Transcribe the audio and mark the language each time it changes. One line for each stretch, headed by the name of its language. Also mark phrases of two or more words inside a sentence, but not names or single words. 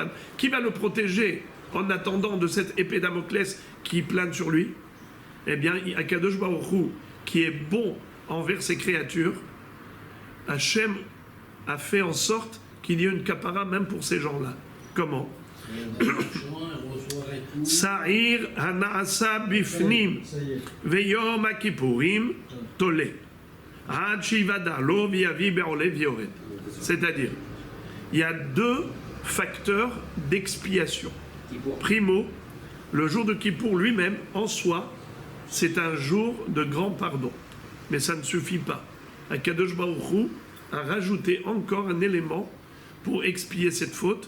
French: Qui va le protéger en attendant de cette épée Damoclès qui plane sur lui? Eh bien,
Hebrew: הקדוש ברוך הוא,
French: qui est bon envers ses créatures, Hachem a fait en sorte qu'il y ait une capara même pour ces gens-là. Comment?
Hebrew: שעיר הנעשה בפנים ויום הכפורים תולה עד שיודע לו ויביא בעולה ויורד.
French: C'est-à-dire, il y a deux facteurs d'expiation. Primo, le jour de Kippour lui-même, en soi, c'est un jour de grand pardon. Mais ça ne suffit pas.
Hebrew: הקדוש ברוך הוא
French: a rajouté encore un élément pour expier cette faute.